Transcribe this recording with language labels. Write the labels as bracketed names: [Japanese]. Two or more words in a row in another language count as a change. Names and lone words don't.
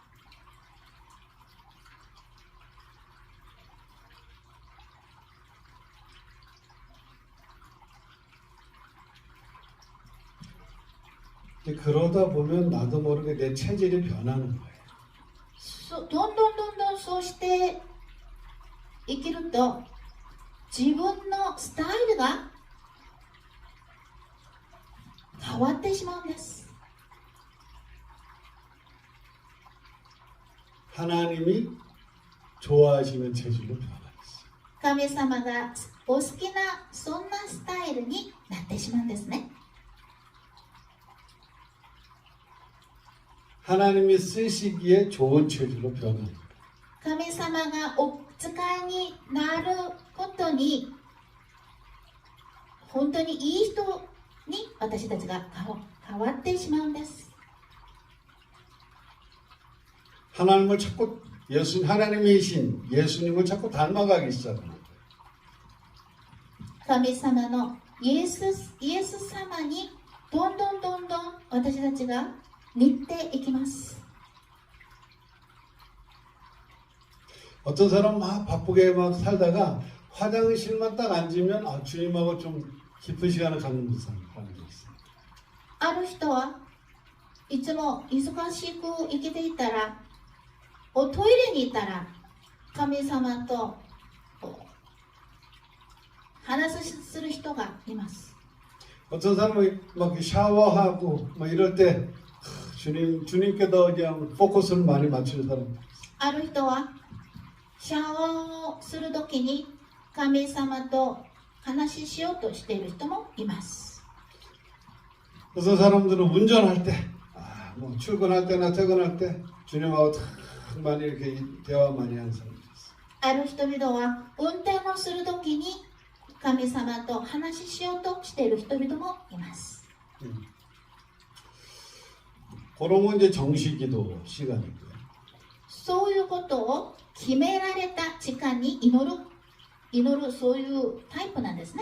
[Korean] 근데 그러다 보면 나도 모르게 내 체질이 변하는 거예요. [Japanese] どんどんそうして生きると自分のスタイルが変わってしまうんです。 [Korean] 하나님이 좋아하시는 체질로 변하겠어요. [Japanese] 神様がお好きなそんなスタイルになってしまうんですね。 [Korean] 하나님이 쓰시기에 좋은 체질로 변하는 거예요. [Japanese] 神様がお使いになることに本当にいい人に私たちが変わってしまうんです。 [Korean] 하나님을 자꾸 하나님이신 예수님을 자꾸 닮아가기 시작하는 거예요. [Japanese] 神様のイエス様にどんどん私たちが似ていきます。 [Korean] 어떤 사람 막 바쁘게 막 살다가 화장실만 딱 앉으면 주님하고 좀 깊은 시간을 갖는 사람이 있어요. [Japanese] ある人はいつも忙しく生きていたらトイレにいたら神様と話する人がいます。 [Korean] 어떤 사람은 막 샤워하고 막 이럴 때 주님께 더 그냥 포커스를 많이 맞추는 사람. [Japanese] ある人はシャワーをするときに神様と話ししようとしている人もいます。 [Korean] 어떤 사람들은 운전할 때, 뭐 출근할 때나 퇴근할 때 주님하고 많이 이렇게 대화 많이 하는 사람이 있어요. [Japanese] ある人々は運転をするときに神様と話ししようとしている人々もいます。 [Korean] 그런 건 이제 정식기도 시간이고요. [Japanese] そういうことを決められた時間に祈るそういうタイプなんですね。